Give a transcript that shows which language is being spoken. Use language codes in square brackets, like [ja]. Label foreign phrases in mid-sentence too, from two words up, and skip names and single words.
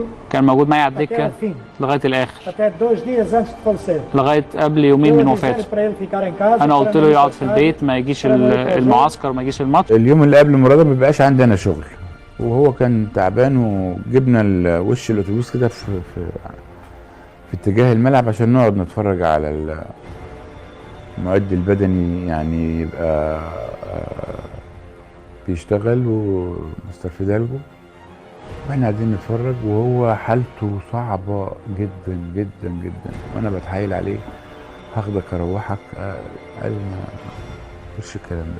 [ar] كان موجود معايا على [pt] até [ar] الدكة [pt] ao fim, [ar] لغاية الآخر، [pt] até 2 dias antes de falecer. [ar] لغاية قبل يومين من [pt] Eu [ar] وفاته. [pt] disse para ele ficar em casa. [ar] أنا قلت [pt] para [ar] له [pt] não ir [ar] يقعد [pt] para [ar] في [pt] casa, [ar] البيت، ما يجيش [pt] para não ir para o jogo. [ar] المعسكر، ما يجيش الماتش. اليوم اللي قبل المباراة ما بيبقاش عندنا شغل، وهو كان تعبان، وجبنا وش الأتوبيس كده في اتجاه الملعب عشان نقعد نتفرج على المعد البدني، يعني يبقى بيشتغل ومستر فيدالجو، واحنا قاعدين نتفرج وهو حالته صعبة جدا جدا جدا، وانا بتحايل عليه هاخدك اروحك، قال ما مش الكلام ده.